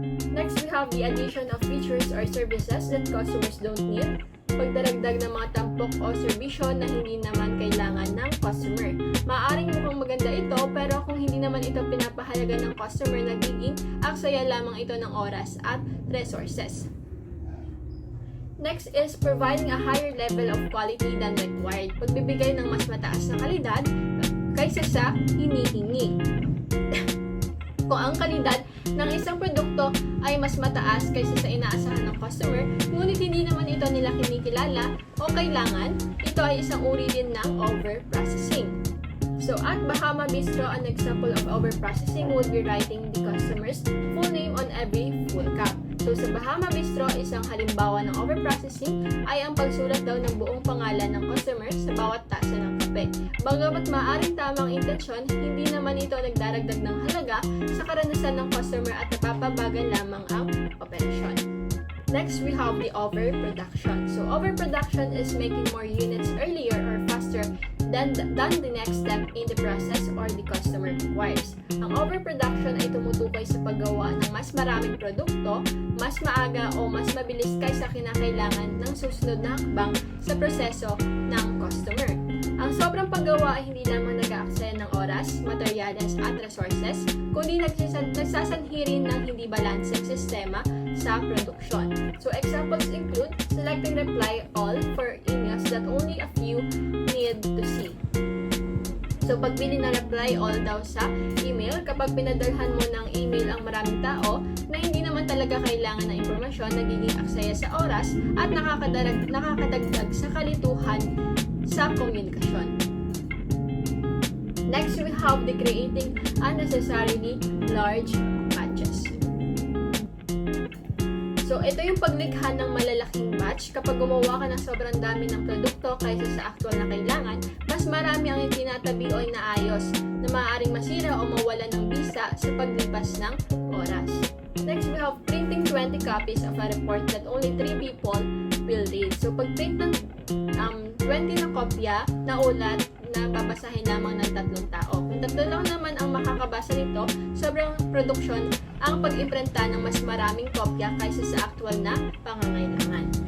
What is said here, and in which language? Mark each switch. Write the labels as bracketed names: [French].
[English] Next, we have the addition of features or services that customers don't need. [Filipino] Pagdaragdag ng mga tampok o serbisyo na hindi naman kailangan ng customer. Maaaring mukhang maganda ito, pero kung hindi naman ito pinapahalaga ng customer, nagiging aksaya lamang ito ng oras at resources. [English] Next is providing a higher level of quality than required. [Filipino] Pagbibigay ng mas mataas na kalidad kaysa sa hinihingi. Kung ang kalidad ng isang produkto ay mas mataas kaysa sa inaasahan ng customer, ngunit hindi naman ito nila kinikilala o kailangan, ito ay isang uri din ng overprocessing. [English] So at Bahama Bistro, an example of overprocessing would be writing the customer's full name on every full cup. [Filipino] So sa Bahama Bistro, isang halimbawa ng overprocessing ay ang pagsulat daw ng buong pangalan ng customer sa bawat tasa ng kape. Bagamat maaaring tamang intensyon, hindi naman ito nagdaragdag ng halaga sa karanasan ng customer at napapabagal lamang ang operasyon. [English] Next, we have the overproduction. So overproduction is making more units earlier or faster than the next step in the process or the customer requires. [Filipino] Ang overproduction ay tumutukoy sa paggawa ng mas maraming produkto, mas maaga o mas mabilis kaysa kinakailangan ng susunod na hakbang sa proseso ng customer. Ang sobrang paggawa ay hindi lamang nag-aaksaya ng oras, materyales at resources, kundi nagsasanhi rin ng hindi balanseng sistema sa produksyon. [English] So examples include selecting reply all for emails that only a few need to see. [Filipino] So, pagbili na reply all daw sa email, kapag pinadalhan mo ng email ang maraming tao na hindi naman talaga kailangan ng impormasyon, nagiging aksaya sa oras at nakakadagdag sa kalituhan sa komunikasyon. [English] Next, we have the creating unnecessarily large batches. [Filipino] So, ito yung paglikha ng malalaking batch. Kapag gumawa ka ng sobrang dami ng produkto kaysa sa actual na kailangan, mas marami ang itinatabi o inaayos na maaaring masira o mawala ng bisa sa paglipas ng oras. [English] Next, we have printing 20 copies of a report that only 3 people will read. [Filipino] So, pag-print ng 20 na kopya na ulat na babasahin lamang ng 3 tao. Kung 3 lang naman ang makakabasa nito, sobrang produksyon ang pag-imprenta ng mas maraming kopya kaysa sa actual na pangangailangan.